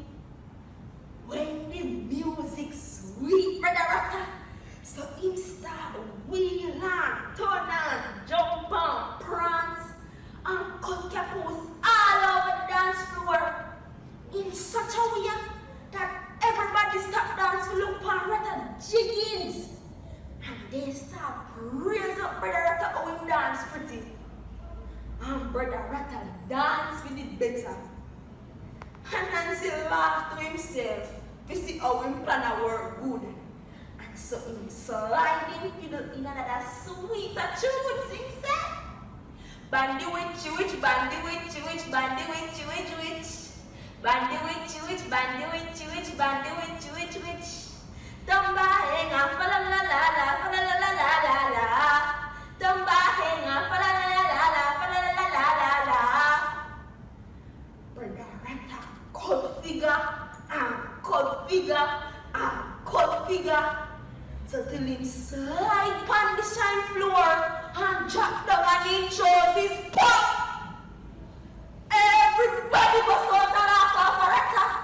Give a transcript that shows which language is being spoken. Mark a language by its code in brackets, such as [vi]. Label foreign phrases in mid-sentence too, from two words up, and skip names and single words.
[jam] When the music sweet, brother Rata, so him start wheel and turn and jump and prance and cut capos all over the dance floor in such a way that everybody stop dance to look for Rata jiggins and they start praise up brother Rata how him dance pretty and brother Rata dance with it better. And Nancy laughed to himself to see how him plan a work good. And so him sliding fiddle in another sweeter tune, sing say. Bandy witch, bandy witch, bandy witch. Bandy witch, bandy witch, bandy witch. Tumba henga, fa la la la la, fa la la la la la la. Tumba henga, fa la la la la la, fa la la la la la la. Brother Rata cut figure and cut figure and cut figure. So till him slide on the shine floor and drop down and he chose his pop. Everybody was out and off of Rata.